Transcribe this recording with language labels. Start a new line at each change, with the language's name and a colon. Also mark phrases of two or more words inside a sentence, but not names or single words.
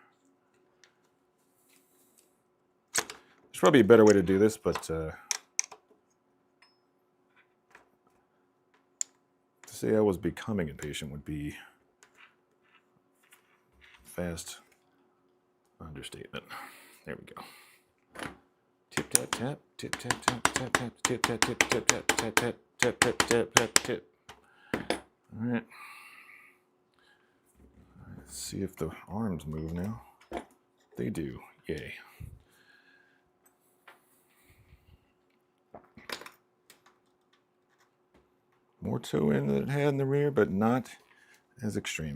English: There's probably a better way to do this, but to say I was becoming impatient would be fast understatement. There we go. Tip tap tap, tip tap tap, tap tap, tip tap tip tap tap tap tap tap tap tap tap tip. All right. Let's see if the arms move now. They do. Yay. More toe in than it had in the rear, but not as extreme.